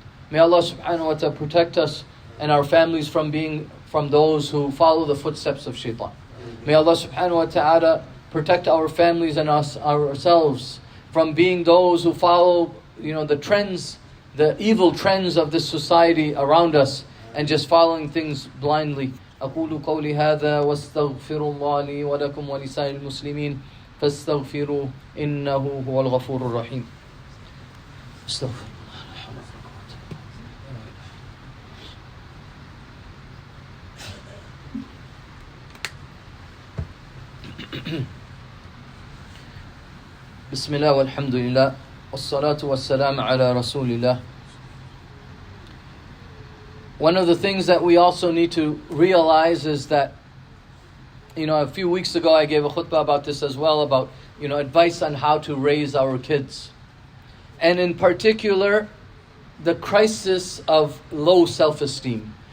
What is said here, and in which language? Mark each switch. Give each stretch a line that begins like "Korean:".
English: May Allah subhanahu wa ta'ala protect us and our families from being from those who follow the footsteps of shaitan. May Allah subhanahu wa ta'ala protect our families and ourselves from being those who follow the trends, the evil trends of this society around us, and just following things blindly.
Arabic: أقول قولي هذا واستغفر الله لي ولكم ولسائر المسلمين فاستغفروه إنه هو الغفور الرحيم. استغفر بسم الله والحمد لله والصلاة والسلام على رسول الله.
English: One of the things that we also need to realize is that, a few weeks ago I gave a khutbah about this as well, about, advice on how to raise our kids. And in particular, the crisis of low self-esteem.